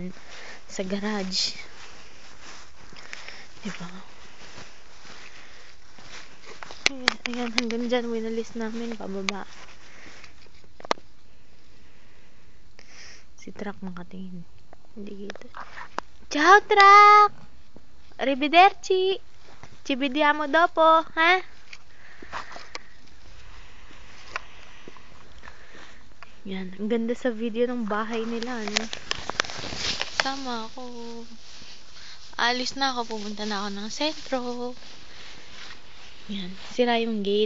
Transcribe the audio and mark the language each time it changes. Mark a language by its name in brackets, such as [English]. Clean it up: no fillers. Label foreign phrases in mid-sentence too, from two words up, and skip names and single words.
[Filipino] Sa garage. Diba? Ayan, hanggang dyan winalis namin pababa. Si truck nakatingin. Hindi kita. [Italian] Ciao truck! Arrivederci! Ci vediamo dopo, ha? [Filipino] Yan, ang ganda sa video ng bahay nila, no? Sama ako. Alis na ako, pumunta na ako ng sentro. Yan, sira yung gate.